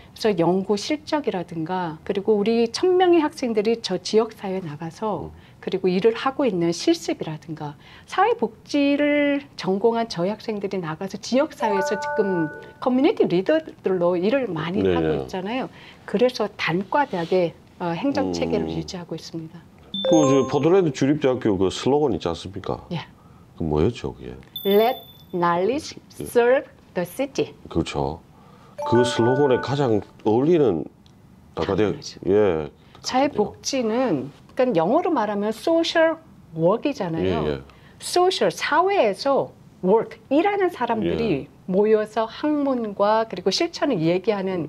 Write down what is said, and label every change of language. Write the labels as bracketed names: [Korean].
[Korean] 그래서 연구 실적이라든가 그리고 우리 1000명의 학생들이 저 지역사회에 나가서 그리고 일을 하고 있는 실습이라든가 사회복지를 전공한 저희 학생들이 나가서 지역사회에서 지금 커뮤니티 리더들로 일을 많이 네. 하고 있잖아요. 그래서 단과대학의 행정체계를 유지하고 있습니다. 그 포틀랜드 주립대학교 그 슬로건 있지 않습니까? 예. 그 뭐였죠, 그게? [English] Let knowledge serve the city. [Korean] 그렇죠. 그 슬로건에 가장 어울리는 다가대학 당연하죠. 예. 사회복지는 그러니까 영어로 말하면 social work이잖아요. 예, 예. social 사회에서 work 일하는 사람들이 예. 모여서 학문과 그리고 실천을 얘기하는